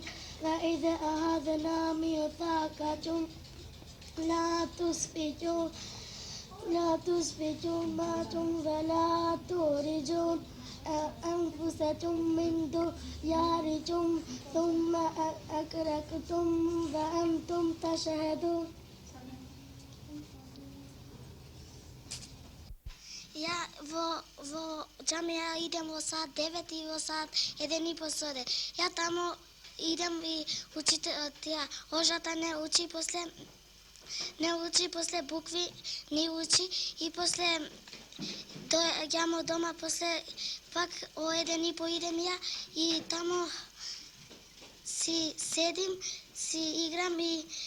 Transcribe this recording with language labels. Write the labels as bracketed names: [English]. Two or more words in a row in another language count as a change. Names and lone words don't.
[Arabic] وإذا أخذنا ميثاقكم لا تسفكوا ماءكم ولا تخرجون أنفسكم من دياركم ثم أقررتم وأنتم تشهدون. [Macedonian] Ја во џамија идем во саат 9 и во саат 1 и по соде. Ја тамо идем и ожата не учи, после букви не учи и после доаѓамо дома, после пак о 1 и по идем ја и тамо си седим, си играм и...